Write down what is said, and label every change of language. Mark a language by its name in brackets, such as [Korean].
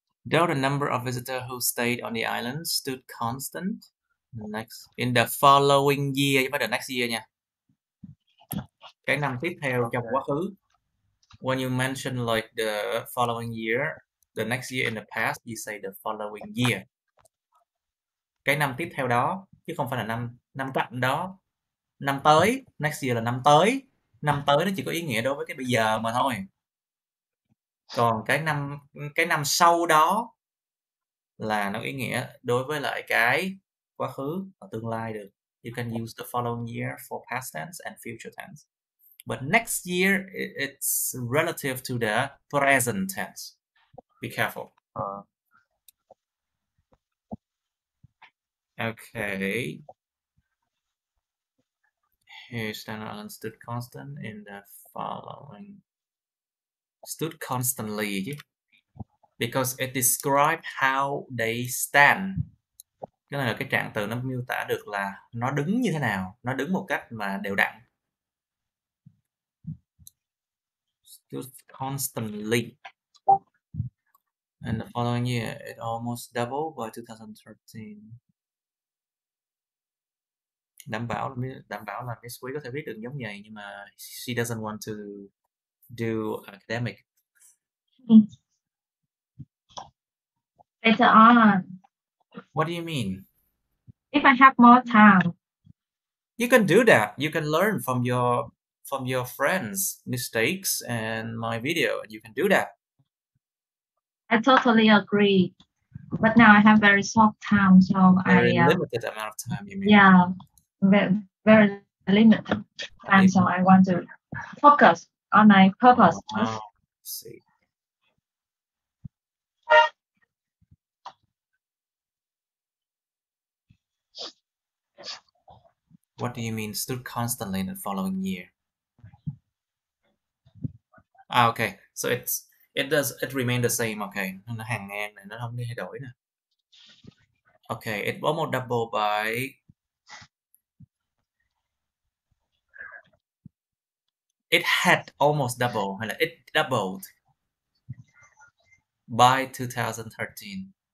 [English] Though the number of visitors who stayed on the island stood constant in the following year, [Vietnamese] chứ phải [English] the next year [Vietnamese] nha. Cái năm tiếp theo trong quá khứ. [English] When you mention like the following year, the next year in the past, you say the following year. [Vietnamese] Cái năm tiếp theo đó, chứ không phải là năm cạnh đó. Năm tới, [English] next year [Vietnamese] là năm tới. Năm tới nó chỉ có ý nghĩa đối với cái bây giờ mà thôi. Còn cái năm sau đó là nó ý nghĩa đối với lại cái quá khứ và tương lai được. [English] You can use the following year for past tense and future tense. But next year, it's relative to the present tense. Be careful. Okay. Here, Standard Island stood constant in the following. Stood constantly. Because it describes how they stand. [Vietnamese] Cái này là cái trạng từ nó miêu tả được là nó đứng như thế nào. Nó đứng một cách mà đều đặn. [English] Stood constantly. And the following year, it almost doubled by 2013. [Vietnamese] Đảm bảo là Miss Quý có thể viết được giống vậy, nhưng mà [English] she doesn't want to do academic. Later on. What do you mean? If I have more time. You can do that. You can learn from your friends' mistakes and my video. You can do that. I totally agree. But now I have very short time, so very limited amount of time, you mean? Yeah, very limited time, so I want to focus on my purpose. Oh, see. What do you mean stood constantly in the following year? Okay, so it remained the same. [Vietnamese] Okay, nó hàng ngang này nó không đi thay đổi nè. [English] Okay, it almost doubled by it had almost doubled [Vietnamese] hay là [English] it doubled by 2013.